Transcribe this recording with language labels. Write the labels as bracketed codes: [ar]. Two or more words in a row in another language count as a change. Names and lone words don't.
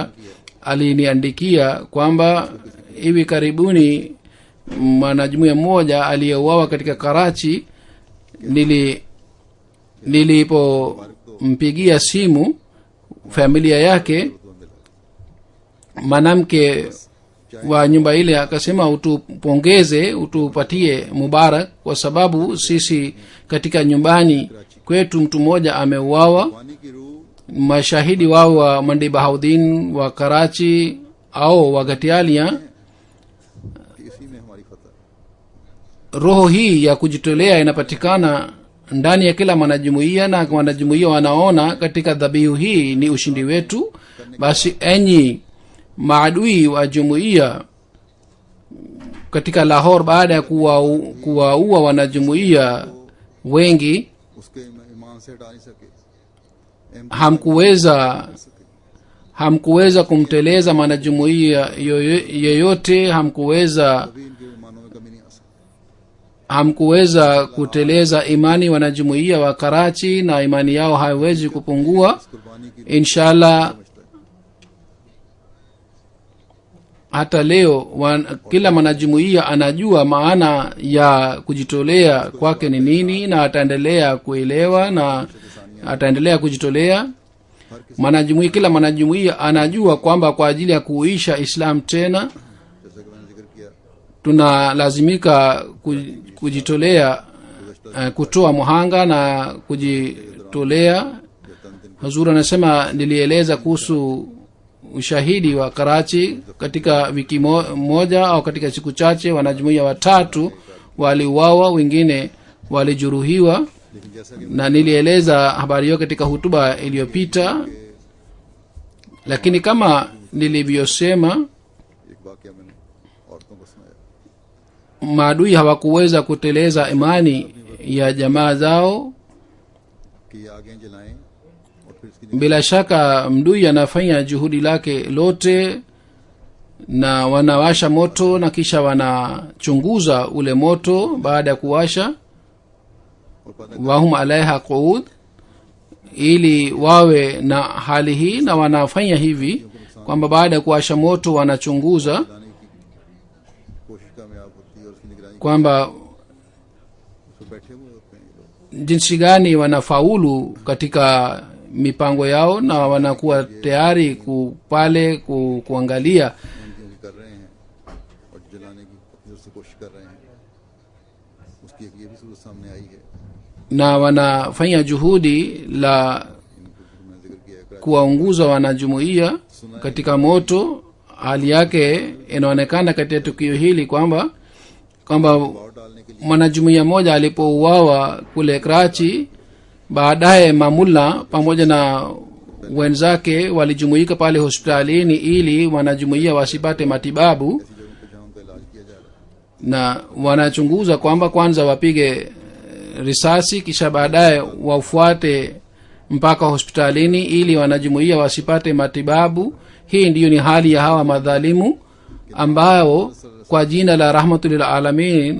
[sw] Mtu mmoja aliniandikia kwamba hivi karibuni mwanajumuiya mmoja aliyeuawa katika Karachi, nilipompigia simu familia yake, mwanamke wa nyumba ile akasema, utupongeze, utupatie mubarak, kwa sababu sisi katika nyumbani kwetu mtu mmoja ameuawa. [ur] قربانی کی روح [sw] Mashahidi wao wa Mandi Bahauddin wa Karachi au wa Gatialia, [ur] اسی میں ہماری فتح. [sw] roho hii ya kujitolea inapatikana ndani ya kila mwanajumuiya, na wanajumuiya wanaona katika dhabihu hii ni ushindi wetu. Basi enyi maadui wa jumuiya katika Lahore, baada ya kuwaua wanajumuiya wengi, [ur] اس کے ایمان سے ہٹا نہیں سکے, [sw] hamkuweza kumteleza mwanajumuiya yeyote, hamkuweza [ur] کبھی ان کے ایمانوں میں کمی نہیں آ سکتی. [sw] hamkuweza kuteleza imani wanajumuiya wa Karachi, na imani yao haiwezi kupungua [ur] قربانی کی [sw] inshallah. Hata leo kila mwanajumuiya anajua maana ya kujitolea kwake ni nini, na ataendelea kuelewa na ataendelea kujitolea. Kila mwanajumuiya anajua kwamba kwa ajili ya kuisha Islam tena [ur] جیسا کہ میں نے ذکر کیا, [sw] tunalazimika kujitolea, kutoa muhanga na kujitolea. Hazur anasema, nilieleza kuhusu ushahidi wa Karachi. Katika wiki moja au katika siku chache wanajumuiya 3 waliuawa, wengine walijeruhiwa, [ur] لیکن جیسا کہ [sw] na nilieleza habari hiyo katika hutuba iliyopita. Lakini kama nilivyosema, [ur] ایک واقعہ میں نے عورتوں کو سنایا, [sw] maadui hawakuweza kuteleza imani ya jamaa zao. [ur] کہ یہ آگے جلائیں اور پھر اس کی [sw] Bila shaka mdui anafanya juhudi lake lote, na wanawasha moto na kisha wanachunguza ule moto baada ya kuwasha, [ur] اور پتہ [ar] وهم عليها قعود, [sw] ili wawe na hali hii, na wanafanya hivi kwamba baada ya kuwasha moto wanachunguza [ur] لانے کی کوشش کامیاب ہوتی ہے اور اس کی نگرانی [sw] kwamba [ur] اس پر بیٹھے ہوئے ہوتے ہیں یہ لوگ. [sw] jinsi gani wanafaulu katika mipango yao, na wanakuwa tayari kuangalia [ur] ان کی کر رہے ہیں اور جلانے کی اپنی طرف سے کوشش کر رہے ہیں. اس کی ایک یہ بھی صورت سامنے آئی ہے, [sw] na wanafanya juhudi la [ur] میں نے ذکر کیا ہے. [sw] kuwaunguza wanajumuiya katika moto. Hali yake inaonekana katika tukio hili kwamba [ur] اور ڈالنے کے لیے [sw] mwanajumuiya mmoja alipouawa kule Karachi, baadaye mamula pamoja na wenzake walijumuika pale hospitalini ili wanajumuiya wasipate matibabu, [ur] ایسی جگہوں پر جہاں ان کا علاج کیا جا رہا ہے, [sw] na wanachunguza kwamba kwanza wapige risasi kisha baadaye wafuate mpaka hospitalini ili wanajumuiya wasipate matibabu. Hii ndiyo ni hali ya hawa madhalimu ambao kwa jina la [ar] رحمة للعالمين